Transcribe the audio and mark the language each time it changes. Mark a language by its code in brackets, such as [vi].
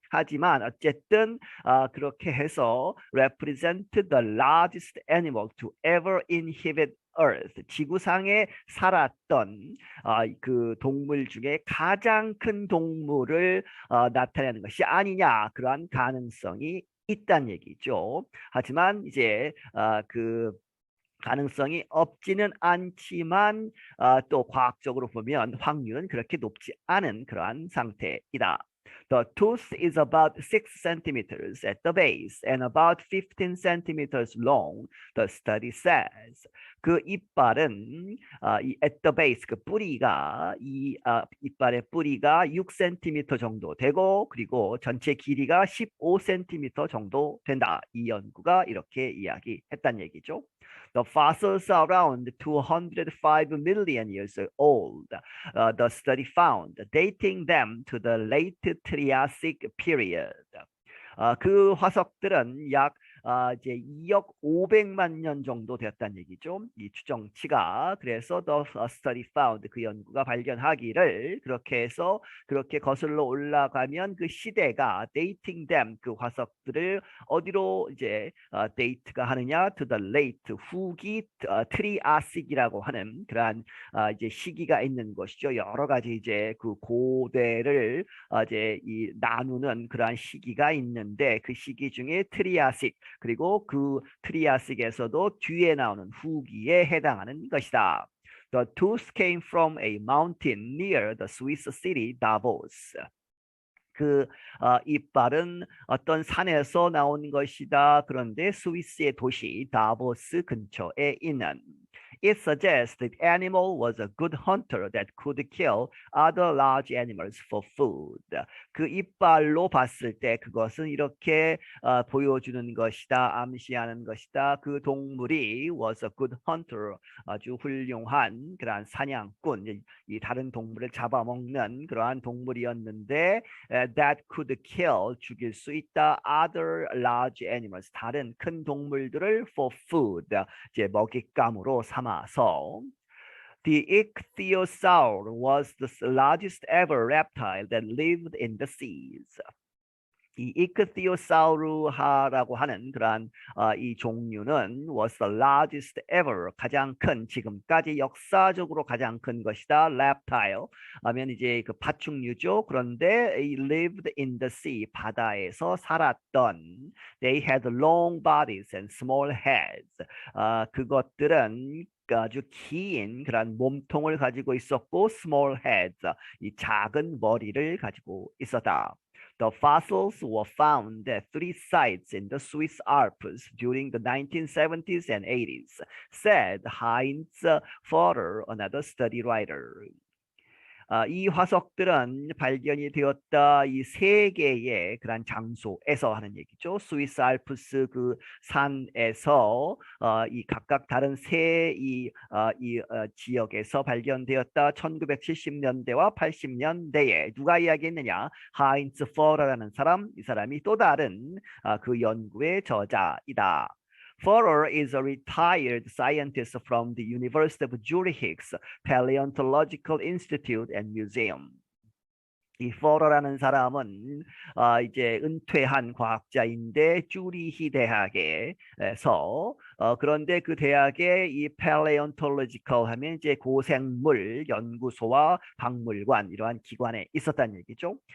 [ko] 하지만 어쨌든 그렇게 해서 [en] represent the largest animal to ever inhabit Earth, [ko] 지구상에 살았던 그 동물 중에 가장 큰 동물을 나타내는 것이 아니냐, 그러한 가능성이 있다는 얘기죠. 하지만 이제 그 가능성이 없지는 않지만 또 과학적으로 보면 확률은 그렇게 높지 않은 그러한 상태이다. [en] The tooth is about 6 centimeters at the base and about 15 centimeters long, the study says. [ko] 그 이빨은 이 [en] at the base, [ko] 그 뿌리가 이빨의 뿌리가 6cm 정도 되고, 그리고 전체 길이가 15cm 정도 된다. 이 연구가 이렇게 이야기했다는 얘기죠. [en] The fossils are around 205 million years old. The study found, dating them to the late Triassic period. [ko] 그 화석들은 약 이제 2억 500만 년 정도 되었다는 얘기죠. 이 추정치가. 그래서 [en] the study found, [ko] 그 연구가 발견하기를, 그렇게 해서 그렇게 거슬러 올라가면 그 시대가 [en] dating them, [ko] 그 화석들을 어디로 이제 date가 하느냐, [en] to the late, [ko] 후기 트리아식이라고 하는 그러한 이제 시기가 있는 것이죠. 여러 가지 이제 그 고대를 이제 이 나누는 그러한 시기가 있는데, 그 시기 중에 트리아식, 그리고 그 트리아식에서도 뒤에 나오는 후기에 해당하는 것이다. [en] The tooth came from a mountain near the Swiss city Davos. [ko] 그 이빨은 어떤 산에서 나온 것이다. 그런데 스위스의 도시 다보스 근처에 있는. [en] It suggests the animal was a good hunter that could kill other large animals for food. [ko] 그 이빨로 봤을 때 그것은 이렇게 보여주는 것이다, 암시하는 것이다. 그 동물이 [en] was a good hunter, [ko] 아주 훌륭한 그러한 사냥꾼, 이 다른 동물을 잡아먹는 그러한 동물이었는데, [en] that could kill, [ko] 죽일 수 있다, [en] other large animals, [ko] 다른 큰 동물들을 [en] for food, [ko] 이제 먹잇감으로 삼아서. [en] The ichthyosaur was the largest ever reptile that lived in the seas. [ko] 이 이크티오사우루하라고 하는 그러한 이 종류는 [en] was the largest ever, [ko] 가장 큰, 지금까지 역사적으로 가장 큰 것이다. reptile 하면 이제 그 파충류죠. 그런데 [en] he lived in the sea, [ko] 바다에서 살았던. [en] They had long bodies and small heads. [ko] 그것들은 아주 긴 그런 몸통을 가지고 있었고, [en] small heads, [ko] 이 작은 머리를 가지고 있었다. [en] The fossils were found at 3 sites in the Swiss Alps during the 1970s and 80s, said Heinz Förder, another study writer. [ko] 이 화석들은 발견이 되었다. 이 세 개의 그런 장소에서 하는 얘기죠. 스위스 알프스 그 산에서 이 각각 다른 이 지역에서 발견되었다. 1970년대와 80년대에 누가 이야기했느냐? 하인츠 퍼러라는 사람. 이 사람이 또 다른 그 연구의 저자이다. [en] Furrer is a retired scientist from the University of Zurich's Paleontological Institute and Museum. [ko] 이 포러라는 사람은 이제 은퇴한 과학자인데 쭈리히 대학에서 그런데 그 대학에 이 paleontological 하면 이제 고생물 연구소와 박물관 이러한 기관에 있었다는 얘기죠.